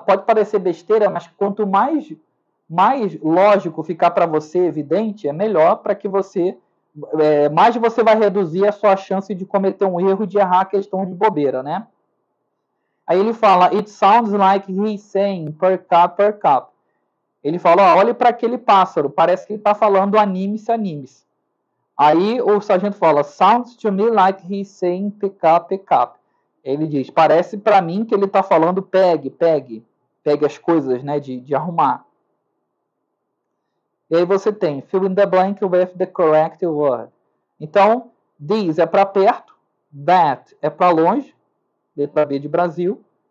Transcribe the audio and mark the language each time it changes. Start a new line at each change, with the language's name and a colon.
Portuguese: Pode parecer besteira, mas quanto mais lógico ficar para você, evidente, é melhor para que você... mais você vai reduzir a sua chance de cometer um erro e de errar a questão de bobeira, né? Aí ele fala,
English: it sounds like he's saying per cup, per cup.
Portuguese: Ele fala, ó, olhe para aquele pássaro, parece que ele está falando anime-se, anime-se. Aí o sargento fala,
English: sounds to me like he's saying pick up, pick up.
Portuguese: Ele diz, parece para mim que ele está falando pegue, pegue. Pegue as coisas, né, de arrumar. E aí você tem
English: fill in the blank with the correct word.
Portuguese: Então, this é para perto, that é para longe, letra B de Brasil.